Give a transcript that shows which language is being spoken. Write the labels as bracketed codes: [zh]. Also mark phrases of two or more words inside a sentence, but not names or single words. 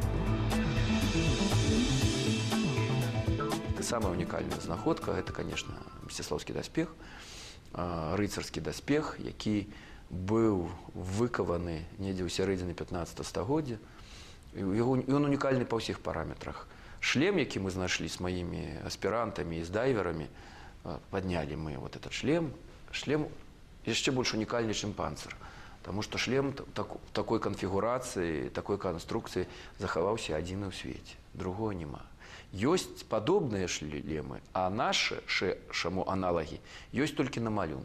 [be] Самая унікальная знаходка – гэта, конечно, Мсціслаўскі даспех, рыцарскі даспех, які быў выкаваны недзе ў сярэдзіне 15 стагоддзя. Ён унікальны па ўсіх параметрах. Шлем, які мы знайшлі з маімі аспірантамі і з дайверамі, паднялі мы [ru] вот этот [be] шлем яшчэ больш унікальны, чым панцыр. Таму што шлем такой канфігурацыі, такой канструкцыі захаваўся адзіны ў свеце. Другого няма. Ёсць падобныя шлемы, а нашы аналагі ёсць толькі на малюнках.